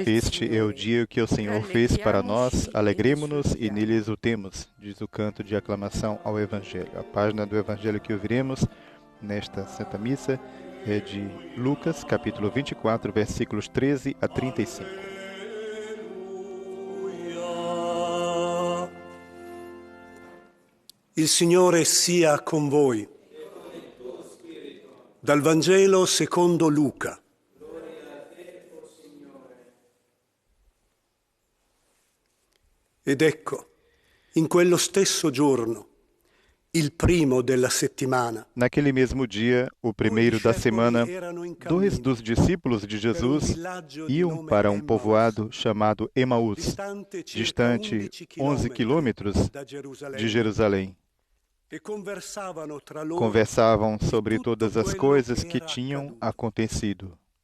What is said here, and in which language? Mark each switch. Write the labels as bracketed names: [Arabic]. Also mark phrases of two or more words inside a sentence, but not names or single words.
[Portuguese] Este é o dia que o Senhor fez para nós, alegremo-nos e nele exultemos, diz o canto de aclamação ao Evangelho. A página do Evangelho que ouviremos nesta Santa Missa é de Lucas, capítulo 24, versículos 13 a 35. [Italian] Il Signore sia con voi. Dal Vangelo secondo Luca. Ed ecco, in quello stesso giorno, il primo della settimana, [Portuguese] naquele mesmo dia, o primeiro da semana, 2 dos discípulos de Jesus iam para um povoado chamado Emaús, distante 11 quilômetros de Jerusalém. Conversavam sobre todas as coisas que tinham acontecido.